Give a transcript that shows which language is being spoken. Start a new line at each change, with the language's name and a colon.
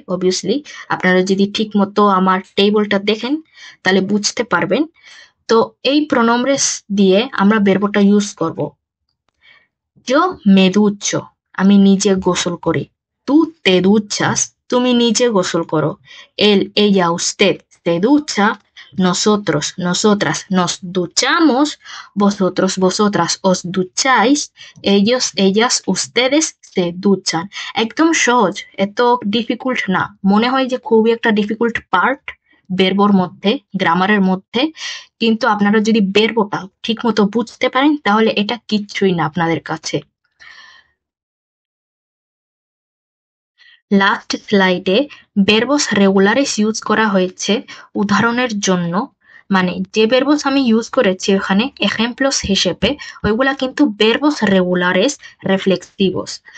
Bangla: Obviously আপনারা যদি ঠিক মতো আমার টেবলটা দেখেন তাহলে বুঝতে পারবেন। তো এই প্রোনোমব্রেস দিয়ে আমরা ভার্বটা ইউজ করব।
Spanish: yo me ducho,
Bangla: আমি নিজে গোসল করি।
Spanish: tú te duchas,
Bangla: তুমি নিজে গোসল করো।
Spanish: él, ella, usted se ducha, nosotros, nosotras nos duchamos, vosotros, vosotras os ducháis, ellos, ellas, ustedes se duchan।
Bangla: একদম সহজ, এত ডিফিকাল্ট না। মনে হয় যে খুবই একটা ডিফিকাল্ট পার্ট ভার্বর মধ্যে, গ্রামারের মধ্যে, কিন্তু আপনারা যদি ভার্বটা ঠিক মতো বুঝতে পারেন তাহলে এটা কিচ্ছুই না আপনাদের কাছে। লাস্ট স্লাইডে ভার্বস রেগুলারিস ইউজ করা হয়েছে উদাহরণের জন্য, মানে যে ভার্বস আমি ইউজ করেছি ওখানে এজেম্পলস হিসেবে, ওইগুলা কিন্তু ভার্বস রেগুলারিস রিফ্লেক্সিভস।